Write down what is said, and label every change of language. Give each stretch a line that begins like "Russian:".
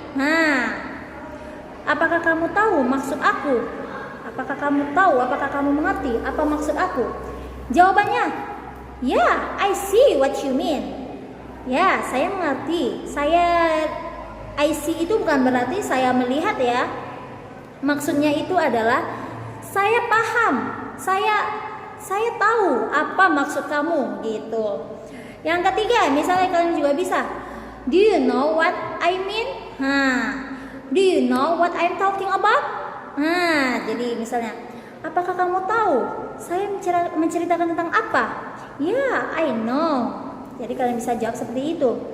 Indonesian: Nah, apakah kamu tahu maksud aku? Apakah kamu tahu, apakah kamu mengerti apa maksud aku?
English: Jawabannya, yeah, I see what you mean.
Indonesian: Ya, saya mengerti. I see itu bukan berarti saya melihat ya. Maksudnya itu adalah saya paham Saya tahu apa maksud kamu gitu. Yang ketiga, misalnya kalian juga bisa,
English: do you know what I mean? Do you know what I'm talking about?
Indonesian: Jadi misalnya, apakah kamu tahu saya menceritakan tentang apa?
English: Yeah, I know.
Indonesian: Jadi kalian bisa jawab seperti itu.